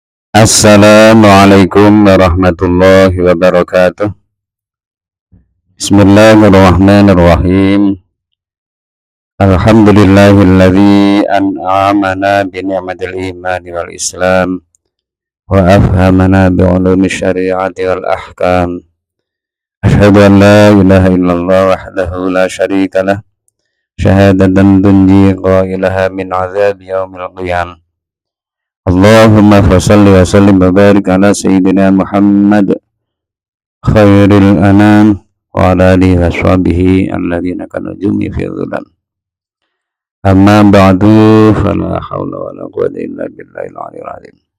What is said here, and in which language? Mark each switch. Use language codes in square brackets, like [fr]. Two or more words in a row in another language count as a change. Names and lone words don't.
[ar] السلام عليكم ورحمة الله وبركاته. بسم الله الرحمن الرحيم. الحمد لله الذي أنعمنا بنعمة الإيمان والإسلام وأفهمنا بعلوم الشريعة والأحكام. أشهد أن لا إله إلا الله وحده لا شريك له. شهادة تنجي قائلها من عذاب يوم القيامة. اللهم فصل وسلم وبارك على سيدنا محمد خير الأنام وعلى آله وصحبه الذين كالنجوم في الظلام. أما بعد فلا حول ولا قوة إلا بالله العلي العظيم.